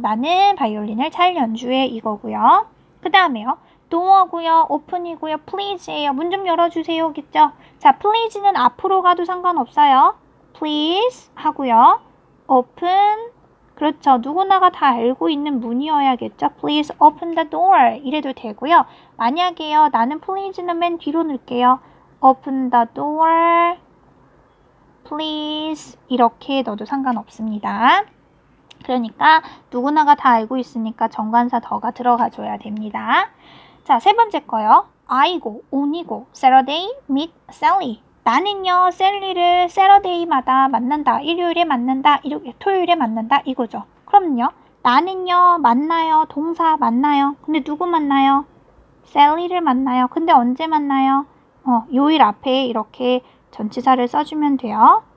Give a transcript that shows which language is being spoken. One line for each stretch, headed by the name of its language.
Korean: 나는 바이올린을 잘 연주해 이거고요. 그 다음에요. door고요. open이고요. please예요. 문 좀 열어주세요. 겠죠? 자, please는 앞으로 가도 상관없어요. please 하고요. open 그렇죠. 누구나가 다 알고 있는 문이어야겠죠.
English: Please open the door
Korean: 이래도 되고요. 만약에요. 나는 please는 맨 뒤로 넣을게요.
English: Open the door, please.
Korean: 이렇게 넣어도 상관없습니다. 그러니까 누구나가 다 알고 있으니까 정관사 더가 들어가줘야 됩니다. 자, 세 번째 거요.
English: I고, on이고, Saturday meet Sally.
Korean: 나는요, 셀리를 Saturday마다 만난다. 일요일에 만난다. 토요일에 만난다. 이거죠. 그럼요. 나는요, 만나요. 동사 만나요. 근데 누구 만나요? 셀리를 만나요. 근데 언제 만나요? 요일 앞에 이렇게 전치사를 써주면 돼요.